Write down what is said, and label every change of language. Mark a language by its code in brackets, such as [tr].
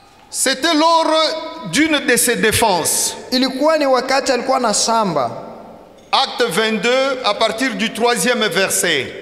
[fr] c'était lors d'une de ses défenses. [sw] ilikuwa ni wakati alikuwa na samba. [fr] Acte 22, à partir du 3e verset.